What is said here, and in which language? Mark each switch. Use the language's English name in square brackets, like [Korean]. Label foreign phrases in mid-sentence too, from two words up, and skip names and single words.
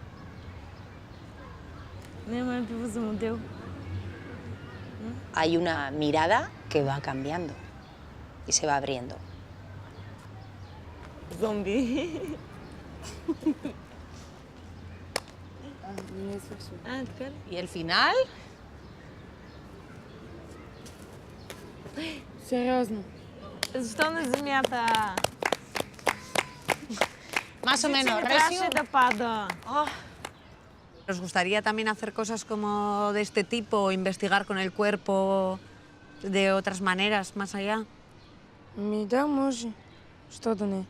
[Spanish] Hay una mirada que va cambiando y se va abriendo. Zombie. ¿Y el final? [Bulgarian] Сериозно. Защо на земята? [Spanish] Más o menos. [Bulgarian] Трябваше да пада. [Spanish] ¿Os gustaría también hacer cosas como de este tipo, investigar con el cuerpo de otras maneras, más allá? [Bulgarian] Ми да, може. Що да не?